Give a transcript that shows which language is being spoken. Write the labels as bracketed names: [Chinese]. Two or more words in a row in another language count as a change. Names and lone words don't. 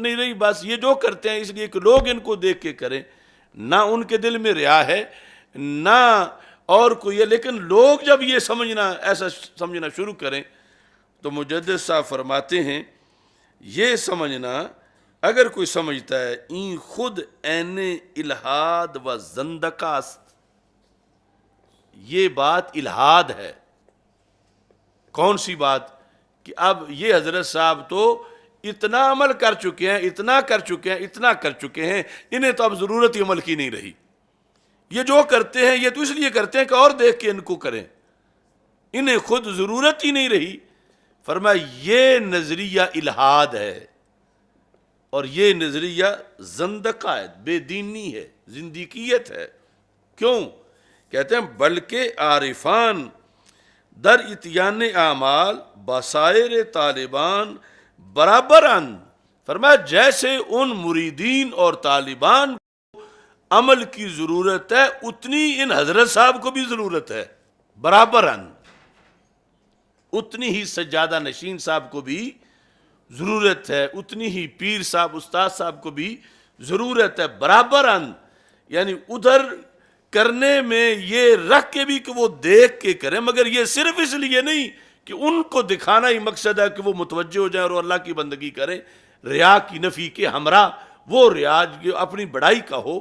[Urdu] نہیں رہی، بس یہ جو کرتے ہیں اس لیے کہ لوگ ان کو دیکھ کے کریں، نہ ان کے دل میں ریا ہے نہ اور کوئی ہے، لیکن لوگ جب یہ ایسا سمجھنا شروع کریں تو مجدد صاحب فرماتے ہیں یہ سمجھنا، اگر کوئی سمجھتا ہے [Persian] این خود عین الہاد و زندقہ است، [Urdu] یہ بات الہاد ہے۔ کون سی بات؟ کہ اب یہ حضرت صاحب تو اتنا عمل کر چکے ہیں، اتنا کر چکے ہیں، اتنا کر چکے ہیں، انہیں تو اب ضرورت ہی عمل کی نہیں رہی، یہ جو کرتے ہیں یہ تو اس لیے کرتے ہیں کہ اور دیکھ کے ان کو کریں، انہیں خود ضرورت ہی نہیں رہی۔ فرمایا یہ نظریہ الہاد ہے، اور یہ نظریہ زندقہ ہے، بے دینی ہے، زندیقیت ہے۔ کیوں؟ کہتے ہیں [Persian] بلکہ عارفان در اتیان اعمال بسائر طالبان برابر اند، [Urdu] فرمایا جیسے ان مریدین اور طالبان کو عمل کی ضرورت ہے اتنی ان حضرت صاحب کو بھی ضرورت ہے، [Persian] برابر اند، [Urdu] اتنی ہی سجادہ نشین صاحب کو بھی ضرورت ہے، اتنی ہی پیر صاحب استاد صاحب کو بھی ضرورت ہے، [Persian] برابر اند، [Urdu] یعنی ادھر کرنے میں یہ رکھ کے بھی کہ وہ دیکھ کے کریں، مگر یہ صرف اس لیے نہیں کہ ان کو دکھانا ہی مقصد ہے کہ وہ متوجہ ہو جائیں اور اللہ کی بندگی کریں، ریا کی نفی کے ہمراہ وہ ریا جو اپنی بڑائی کا ہو۔